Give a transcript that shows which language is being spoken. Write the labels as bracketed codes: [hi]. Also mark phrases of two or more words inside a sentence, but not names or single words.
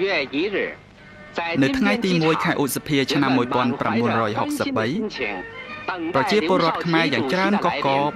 [zh] 1日，在 [km] នៅ [zh] 金 [km] ថ្ងៃ [zh] 边 [km] ទី [zh] 机 [km] 1 ខែ [zh] 场， [km] ឧសភា [zh] 人 [km] ឆ្នាំ [zh] 们满怀着衷心的 [km] 1963 [zh] 心情，等 [km] ប្រ [zh] 待 [km] ជាពល [zh] 刘 [km] រដ្ឋ [zh] 少 [km] ខ្មែរ [zh] 奇 [km] យ៉ាង [zh] 主 [km] ច្រើន [zh] 席的 [km] ក [zh] 来 [km] ក [zh] 临。